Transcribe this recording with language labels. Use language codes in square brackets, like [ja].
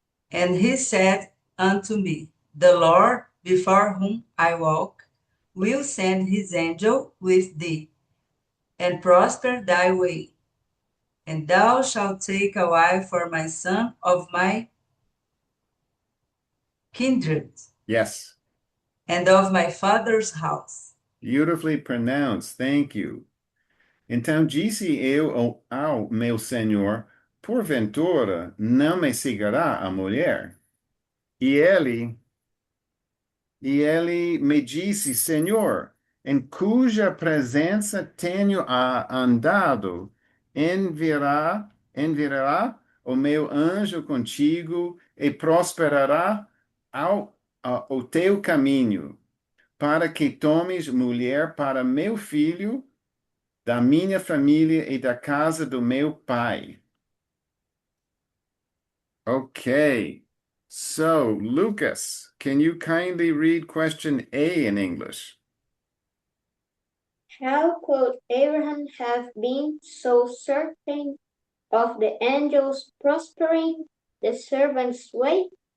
[en] And he said unto me, The Lord, before whom I walk, will send his angel with thee, and prosper thy way. And thou shalt take a wife for my son of my kindred, Yes. and of my father's house. Beautifully pronounced. Thank you. [pt] Então disse eu ao meu senhor, porventura não me seguirá a mulher? E ele me disse, Senhor, em cuja presença tenho andado, enviará o meu anjo contigo e prosperará o teu caminho, para que tomes mulher para meu filho, da minha família e da casa do meu pai. [en] Okay. So, Lucas, can you kindly read question A in English? How could Abraham have been so certain of the angels prospering the servant's way?